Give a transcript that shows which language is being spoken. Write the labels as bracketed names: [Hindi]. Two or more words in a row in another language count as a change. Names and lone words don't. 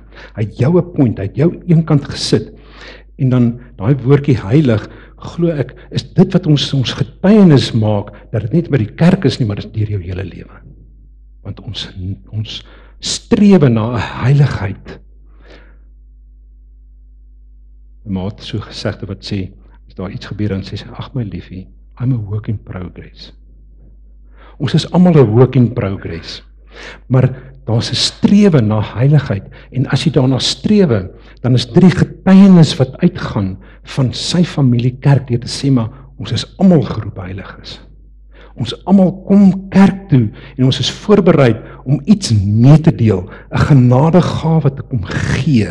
[Afrikaans] Hy het jou 'n point, hy het jou eenkant gesit, en dan daai woordjie heilig, glo ek, is dit wat ons getuienis maak, dat dit net by die kerk is nie, maar dit is deur jou hele lewe. Want ons strewe na 'n heiligheid. My ma het so gesegde wat sê, as daar iets gebeur, dan sê sy, ag my liefie, [English] I'm a work in progress. [Afrikaans] Ons is almal 'n [English] work in progress, [Afrikaans] maar daar's 'n strewe na heiligheid, en as jy daarna strewe, dan is dit die getuienis wat uitgaan van sy familiekerk, deur te sê, maar ons is almal geroep heilig is. Ons almal kom kerk toe, en ons is voorbereid om iets mee te deel, 'n genadegawe te kom gee.